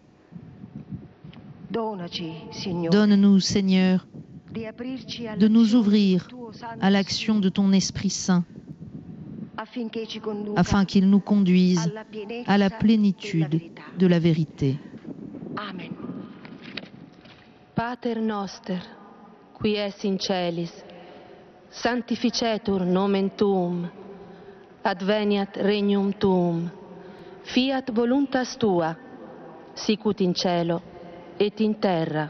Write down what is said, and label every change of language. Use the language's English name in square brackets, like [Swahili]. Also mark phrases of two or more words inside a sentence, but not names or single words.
[French] Donne-nous, Seigneur, de nous ouvrir à l'action de ton Esprit Saint, afin qu'il nous conduise à la plénitude de la vérité. Amen. [Latin] Pater noster, qui es in celis, sanctificetur nomen tuum, adveniat regnum tuum, fiat voluntas tua, sicut in cielo et in terra.